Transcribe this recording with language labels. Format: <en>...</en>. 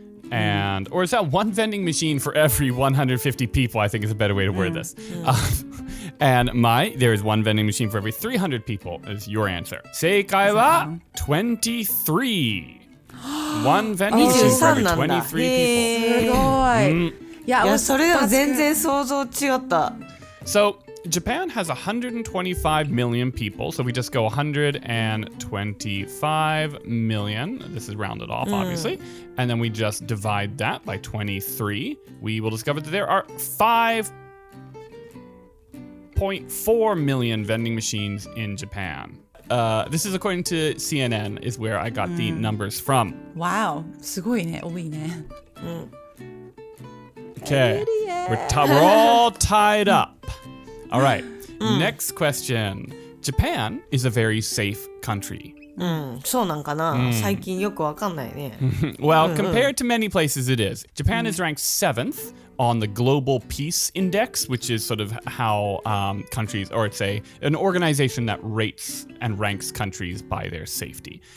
<en>And, or is that one vending machine for every 150 people? I think is a better way to word this. And there is one vending machine for every 300 people is your answer.</en> <ja>正解は 23.</ja> <en>One vending machine for every 23 people.</en> <ja>すごい。いや、それでも全然想像違った。</ja> <en>So Japan has 125 million people. So we just go 125 million. This is rounded off, obviously. And then we just divide that by 23. We will discover that there are 5.4 million vending machines in Japan. This is according to CNN, is where I got the numbers from.</en> <ja>Wow. すごいね。多いね。</ja> <en>Okay. We're all tied up. All right. Next question. Japan is a very safe country.</en> <ja>そうなんかな、最近よくわかんないね。</ja> <en>Well, compared to many places it is. Japan is ranked 7th on the Global Peace Index, which is sort of how countries, or it's an organization that rates and ranks countries by their safety.</en>